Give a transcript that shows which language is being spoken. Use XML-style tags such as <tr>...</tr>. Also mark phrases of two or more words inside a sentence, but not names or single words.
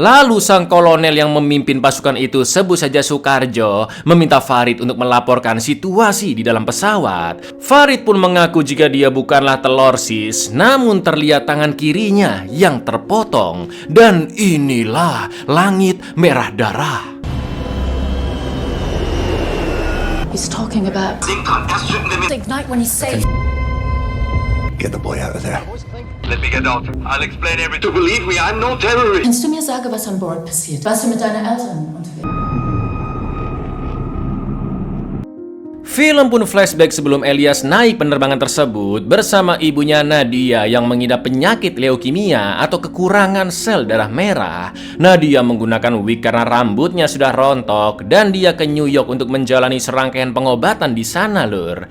<id>Lalu sang kolonel yang memimpin pasukan itu, sebut saja Sukarjo, meminta Farid untuk melaporkan situasi di dalam pesawat. Farid pun mengaku jika dia bukanlah telorsis, namun terlihat tangan kirinya yang terpotong. Dan inilah langit merah darah.</id> <en>He's talking about ignite when he says Get the boy out of there. Let me get out. I'll explain everything. To believe me, I'm no terrorist.</en> <de>Kannst du mir sagen, was an Bord passiert? Warst du mit deinen Eltern unterwegs?</de> <id>Film pun flashback sebelum Elias naik penerbangan tersebut bersama ibunya Nadia yang mengidap penyakit leukemia atau kekurangan sel darah merah. Nadia menggunakan wig karena rambutnya sudah rontok dan dia ke New York untuk menjalani serangkaian pengobatan di sana lur.</id>